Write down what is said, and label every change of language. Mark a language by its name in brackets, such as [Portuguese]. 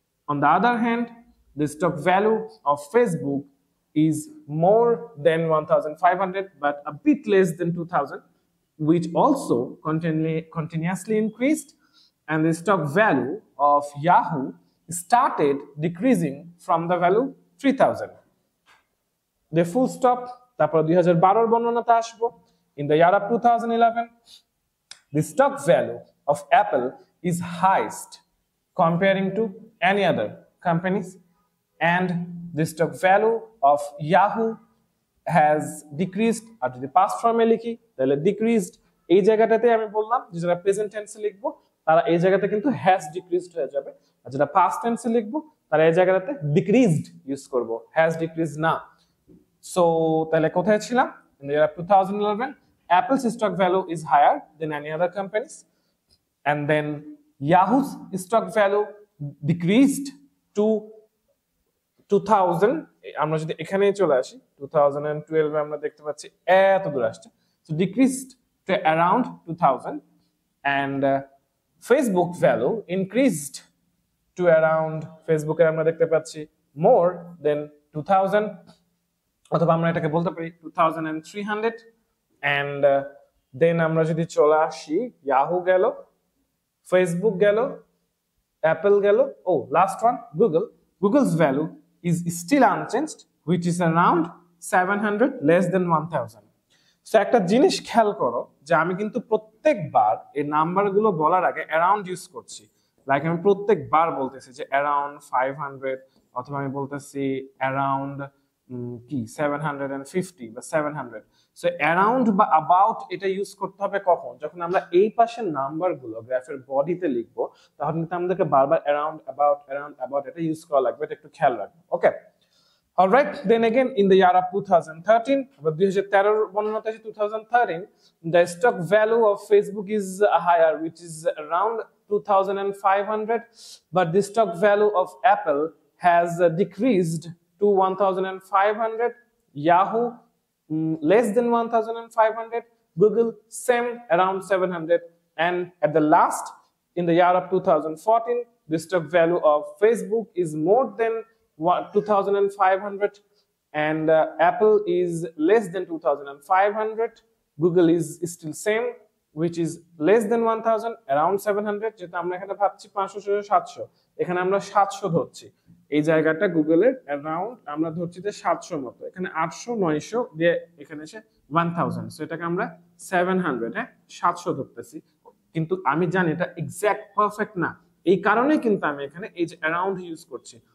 [English] On the other hand, the stock value of Facebook is more than 1500, but a bit less than 2000, which also continuously increased. And the stock value of Yahoo started decreasing from the value 3000. The full stop, [Bangla] তারপর 2012 বর্ণনাতে আসবো। [English] In the year of 2011, the stock value of Apple is highest comparing to any other companies, and the stock value of Yahoo has decreased। [Bangla] আর যদি past form-এ লিখি তাহলে decreased। এই জায়গাটাতে আমি বললাম যে যারা প্রেজেন্ট টেন্সে লিখবো তারা এই জায়গাতে কিন্তু has decreased হয়ে যাবে, আর যেটা past tense-এ লিখবো তারা এই জায়গাটাতে decreased ইউজ করব, has decreased না। সো তাহলে কোথায় ছিলাম? [English] In the year of 2011, Apple's stock value is higher than any other companies, and then Yahoo's stock value decreased to 2000। [Bangla] আমরা যদি এখানে চলে আসি 2012 আমরা দেখতে পাচ্ছি এত দূর আসছে, [English] so decreased to around [Bangla] 2000, and Facebook value increased to around, Facebook এর আমরা দেখতে পাচ্ছি [English] more than 2000, [Bangla] অথবা আমরা এটাকে বলতে পারি 2300, [English] and then [Bangla] আমরা যদি চলে আসি Yahoo গেল, Facebook গেল, [English] Apple গেল, last one Google's value is still unchanged, which is around 700, less than 1000। [Bangla] So একটা জিনিস খেয়াল করো যে আমি কিন্তু প্রত্যেকবার এই নাম্বারগুলো বলার আগে অ্যারাউন্ড ইউজ করছি। লাইক আমি প্রত্যেকবার বলতেছি যে অ্যারাউন্ড 500, অথবা আমি বলতেছি অ্যারাউন্ড 750 বা 700। সো অ্যারাউন্ড বা অ্যাবাউট এটা ইউজ করতে হবে কখন? যখন আমরা এই পাশের নাম্বারগুলো গ্রাফের বডিতে লিখবো, তখন কিন্তু আমাদেরকে বারবার অ্যারাউন্ড অ্যাবাউট এটা ইউজ করা লাগবে, এটা একটু খেয়াল রাখবো। [English] okay, alright, then again in the year of 2013, but 2013 [Bangla] বর্ণনাতে আছে [English] 2013, the stock value of Facebook is higher, which is around 2500, but the stock value of Apple has decreased to 1500, Yahoo less than 1500, Google same around 700, and at the last in the year of 2014, the stock value of Facebook is more than 2500, and Apple is less than 2500, Google is still same, which is less than 1000, around 700। [Bangla] যেটা আমরা এখানে ভাবছি 500 700, এখানে আমরা 700 ধরছি। এই জায়গাটা গুগলের অ্যারাউন্ড আমরা ধরছি যে 700 মতো, এখানে 800 900 দিয়ে এখানে এসে 1000, সো এটাকে আমরা 700, 700 ধরতেছি। কিন্তু আমি জানি এটা এক্সাক্ট পারফেক্ট না, এই কারণে কিন্তু আমি এখানে এই যে অ্যারাউন্ড ইউজ করছি।